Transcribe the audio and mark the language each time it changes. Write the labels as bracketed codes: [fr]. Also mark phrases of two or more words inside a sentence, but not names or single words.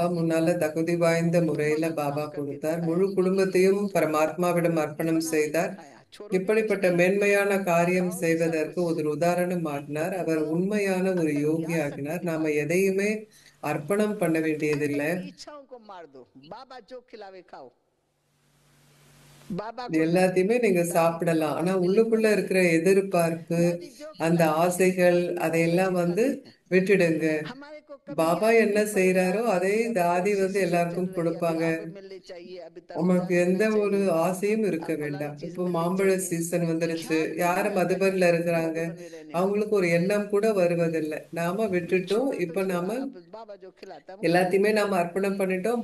[hi] के [ta] முன்னால தகுதி வாய்ந்த முறையில பாபா கொடுத்தார். முழு குடும்பத்தையும் பரமாத்மாவிடம் அர்ப்பணம் செய்தார். இப்படிப்பட்ட மேன்மையான காரியம் செய்வதற்கு ஒரு உதாரணமாகினார். அவர் உண்மையான ஒரு யோகி ஆகினார். நாம எதையுமே அர்ப்பணம் பண்ண வேண்டியதில்லை. [hi] इच्छाओं को मार दो, बाबा जो खिलावे खाओ, [ta] எல்லாத்தையுமே நீங்க சாப்பிடலாம். ஆனா உள்ளுக்குள்ள இருக்கிற எதிர்பார்ப்பு, அந்த ஆசைகள், அதையெல்லாம் விட்டுடுங்க. [hi] हमारे को [ta] பாபா என்ன செய்யறாரோ அதே தாதி வந்து எல்லாருக்கும் கொடுப்பாங்க. உங்களுக்கு எந்த ஒரு ஆசையும் இருக்க வேண்டாம். இப்போ மாம்பழ சீசன் வந்துருச்சு, யாரு மதுபன்ல இருக்கிறாங்க, அவங்களுக்கு ஒரு எண்ணம் கூட வருவதில்லை. நாம விட்டுட்டோம். இப்ப நாம எல்லாத்தையுமே நாம அர்ப்பணம் பண்ணிட்டோம்.